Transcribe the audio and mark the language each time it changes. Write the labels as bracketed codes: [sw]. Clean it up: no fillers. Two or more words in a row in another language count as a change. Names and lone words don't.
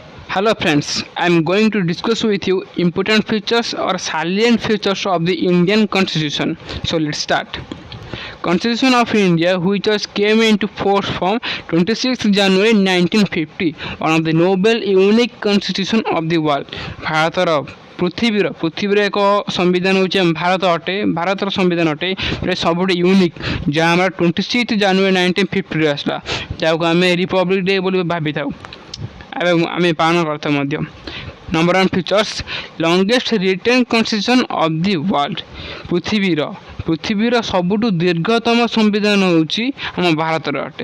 [en] Hello friends, I am going to discuss with you important features or salient features of the Indian Constitution. So let's start. Constitution of India, which was came into force from 26 January 1950, one of the noble unique constitution of the world. [or] ଭାରତର ପୃଥିବୀର ଏକ ସମ୍ବିଧାନ ହେଉଛି ଭାରତ ଅଟେ ଭାରତର ସମ୍ବିଧାନ ଅଟେ ଏଇଟା ସବୁଠୁ ୟୁନିକ୍ ଯାହା ଆମର 26 ଜାନୁଆରୀ 1950ରେ ଆସିଲା ଯାହାକୁ ଆମେ ରିପବ୍ଲିକ୍ ଡେ ବୋଲି ଭାବିଥାଉ ଏବଂ ଆମେ ପାଳନ କରିଥାଉ ମଧ୍ୟ। [en] number one features longest written constitution of the world [or] ପୃଥିବୀର ସବୁଠୁ ଦୀର୍ଘତମ ସମ୍ବିଧାନ ହେଉଛି ଆମ ଭାରତର ଅଟେ।